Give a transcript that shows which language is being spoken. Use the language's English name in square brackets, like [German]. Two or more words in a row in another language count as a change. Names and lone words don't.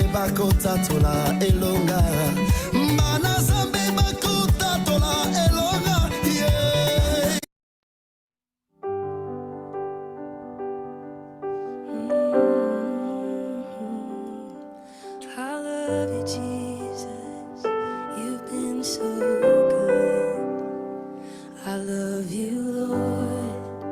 [Lingala] bakota tola elonga Mbana zambe bakota tola elonga yeah. [English] I love you, Jesus. You've been so good. I love you, Lord.